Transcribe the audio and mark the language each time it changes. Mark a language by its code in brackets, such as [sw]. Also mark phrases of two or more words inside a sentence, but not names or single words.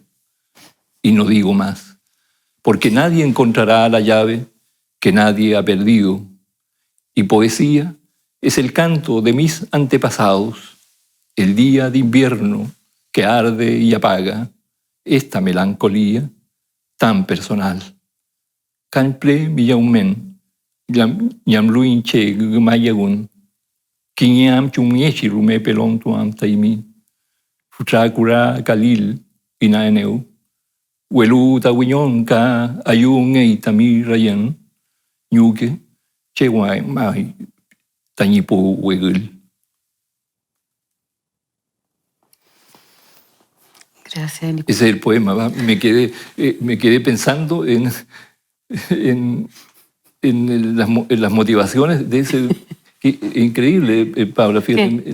[es] Y no digo más, porque nadie encontrará la llave que nadie ha perdido. Y poesía es el canto de mis antepasados, el día de invierno que arde y apaga esta melancolía tan personal. [arn] Kanple miyaumen, yamluin che gumayagun, kinyam chumiechi rume pelon tuam taimi, futrakura kalil inaeneu, welu tawiñon ka ayun e tamir rayan, ñuke, che guay mai tañipo wegul. [es] Gracias, Nicolás. Ese es el poema. ¿Va? Me quedé pensando en las motivaciones de ese... Increíble, Paula. Fíjate,